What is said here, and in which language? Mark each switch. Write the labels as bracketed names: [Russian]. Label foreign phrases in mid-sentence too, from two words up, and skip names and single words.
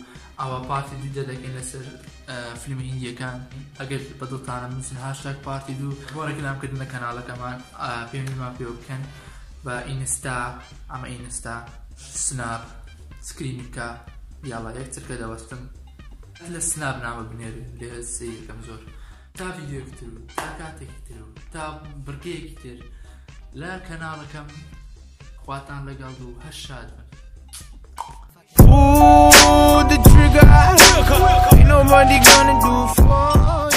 [Central Kurdish] ئەوە پارتی دوو دەدەکەین لەسەر فیلمی هیندیەکان ئەگەر بەدڵتانە بنووسن هاشتاگ پارتی دوو بۆ ڕێکلامکردنە کەناڵەکەمان پێویستمان پێ بکەن بە ئینستا ئەمە ئینستا سناب سکرینیکە یاڵا یەکترکە دەوەستم لە سناب نامە بنێرن لێ سەیەکەم زۆر تا ڤیدیۆکی تر و تا کاتێکی تر و تا بڕگەیەکی تر لە کەناڵەکەم خواتان لەگەڵ و هەر شاد بن [English] Pull the trigger, ain't nobody gonna do for